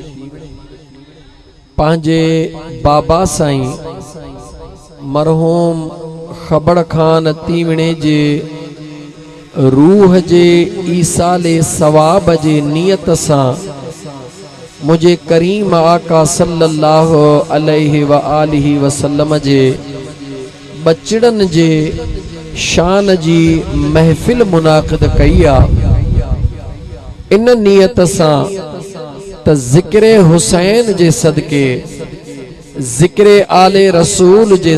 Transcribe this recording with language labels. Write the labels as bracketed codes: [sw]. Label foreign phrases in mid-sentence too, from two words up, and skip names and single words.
[sd] पंहिंजे बाबा साईं मरहूम खबड़ खान तीवणे जे रूह जे ईसाले सवाब जे नियत सां मुझे करीम आका [ar] صلى الله عليه وآله وسلم [sd] जे बचड़न जे शान जी महफिल मुनाक़िद कई आ। इन नियत सां त ज़िक्र हुसैन जे सदके, ज़िक्र आले रसूल जे